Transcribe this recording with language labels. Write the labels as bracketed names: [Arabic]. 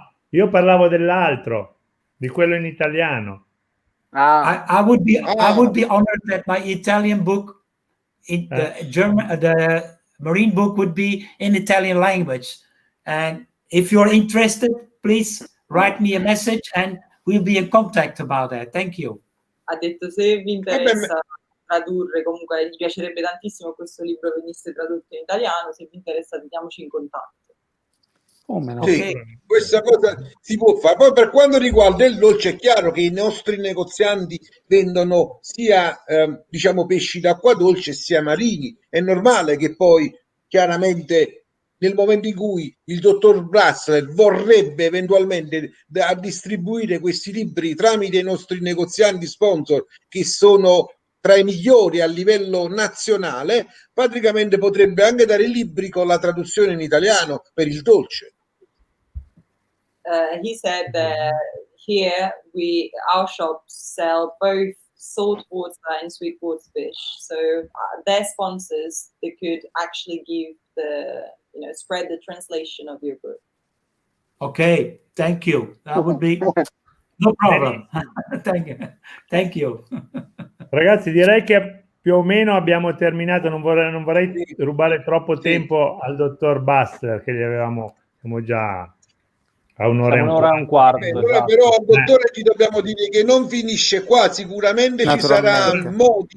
[Italian] Io parlavo dell'altro, di quello in italiano. [English] I would be honored that my Italian book, the marine book, would be in Italian language. And if you're interested, please write me a message and we'll be in contact about that. Thank you. [Italian] Ha detto se vi interessa tradurre, comunque gli piacerebbe tantissimo che questo libro venisse tradotto in italiano, se vi interessa teniamoci in contatto. Sì, questa cosa si può fare. Poi per quanto riguarda il dolce è chiaro che i nostri negozianti vendono sia diciamo pesci d'acqua dolce sia marini. È normale che poi chiaramente nel momento in cui il dottor Bassleer vorrebbe eventualmente distribuire questi libri tramite i nostri negozianti sponsor, che sono tra i migliori a livello nazionale, praticamente potrebbe anche dare libri con la traduzione in italiano per il dolce. [English] He said that here our shops sell both saltwater and sweetwater fish. So their sponsors, they could actually give spread the translation of your book. Okay, thank you. That would be no problem. Thank you. [Italian] Ragazzi, direi che più o meno abbiamo terminato. Non vorrei rubare troppo tempo al dottor Bassleer, che gli siamo già a un'ora e un quarto. Esatto. Però al dottore ti dobbiamo dire che non finisce qua, sicuramente ci saranno modi